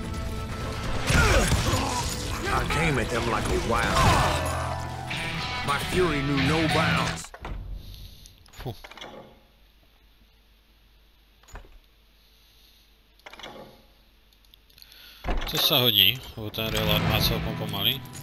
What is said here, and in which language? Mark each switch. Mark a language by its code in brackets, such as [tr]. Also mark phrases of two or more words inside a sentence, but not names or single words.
[en] I came at them like a wild dog. My fury knew no bounds. [sk] To sa hodí, lebo ten reload má celkom pomaly.